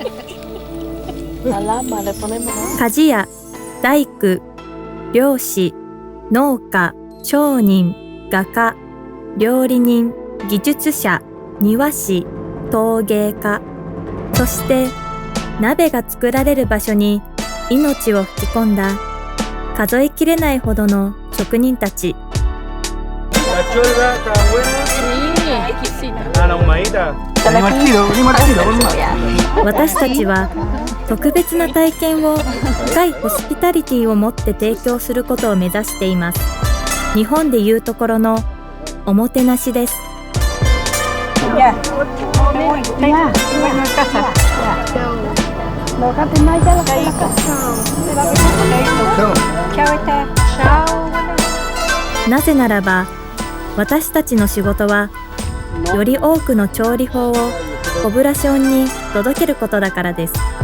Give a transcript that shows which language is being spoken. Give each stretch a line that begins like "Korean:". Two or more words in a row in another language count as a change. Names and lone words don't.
Japanese: 鍛冶屋、大工、漁師、農家、商人、画家、料理人、技術者、庭師、陶芸家、そして鍋が作られる場所に命を吹き込んだ数えきれないほどの職人たち。
Spanish: La cholga está buena. Sí, exquisita. Ah, la humadita.
Japanese: 私たちは特別な体験を深いホスピタリティを持って提供することを目指しています。日本でいうところのおもてなしです。
Spanish: Ya. Me voy. Ya. Bueno, a casa. No cantes más ya la casa. Chao, Esther. Chao.
Japanese: なぜならば、私たちの仕事はより多くの調理法をポブラションに届けることだからです。